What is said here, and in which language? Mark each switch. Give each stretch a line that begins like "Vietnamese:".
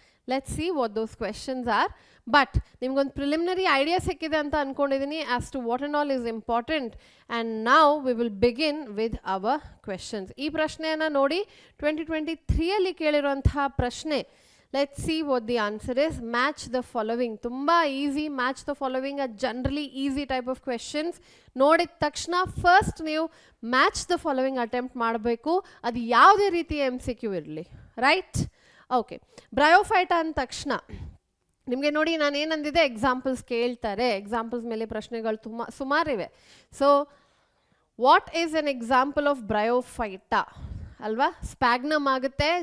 English: Let's see what those questions are. But
Kannada: ನಿಮ್ಗೊಂದು preliminary idea ಸಿಕ್ಕಿದೆ ಅಂತ ಅಂದ್ಕೊಂಡಿದ್ದೀನಿ
English: As to what and all is important. And now we will begin with our questions.
Kannada: ಈ ಪ್ರಶ್ನೆಯನ್ನು ನೋಡಿ, 2023ಯಲ್ಲಿ ಕೇಳಿರುವಂತಹ ಪ್ರಶ್ನೆ.
English: Let's see what the answer is. Match the following.
Kannada: Tumba
English: easy. Match the following are generally easy type of questions.
Kannada: ನೋಡಿದ ತಕ್ಷಣ first ನೀವು match the following attempt ಮಾಡಬೇಕು. ಅದು ಯಾವುದೇ ರೀತಿಯ MCQ ಇರಲಿ. ರೈಟ್? ಓಕೆ. ಬ್ರಯೋಫೈಟ ಅಂದ ತಕ್ಷಣ ನಿಮಗೆ ನೋಡಿ ನಾನು ಏನಂದಿದೆ, ಎಕ್ಸಾಂಪಲ್ಸ್ ಕೇಳ್ತಾರೆ. ಎಕ್ಸಾಂಪಲ್ಸ್ ಮೇಲೆ ಪ್ರಶ್ನೆಗಳು ಸುಮಾರಿವೆ.
English: so what is an example of bryophyte
Kannada: ಅಲ್ವಾ? ಸ್ಪ್ಯಾಗ್ನಮ್ ಆಗುತ್ತೆ.